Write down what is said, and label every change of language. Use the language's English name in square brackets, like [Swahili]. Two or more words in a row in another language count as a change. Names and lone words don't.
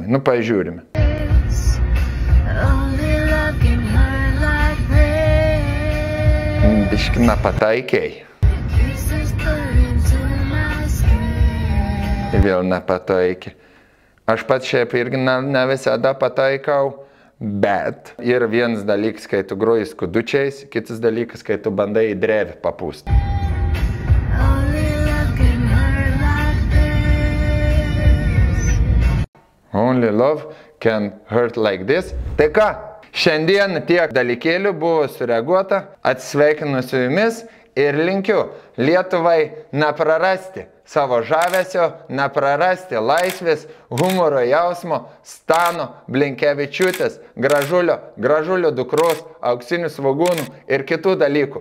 [Lithuanian] Nu, pažiūrime. Biškina pataikiai. Vėl nepataikė. Aš pats šiaip irgi ne visada pataikau, bet yra vienas dalykas, kai tu groji skudučiais, kitas dalykas, kai tu bandai į drevį papūsti. [English] Only love can hurt like this. [Lithuanian] Tai ką? Šiandien tiek dalykėlių buvo sureaguota, atsisveikinu su jumis ir linkiu Lietuvai neprarasti savo žavesio, neprarasti laisvės, humoro jausmo, Stano Blinkevičiūtės, Gražulio dukros, Auksinių svogūnų ir kitų dalykų.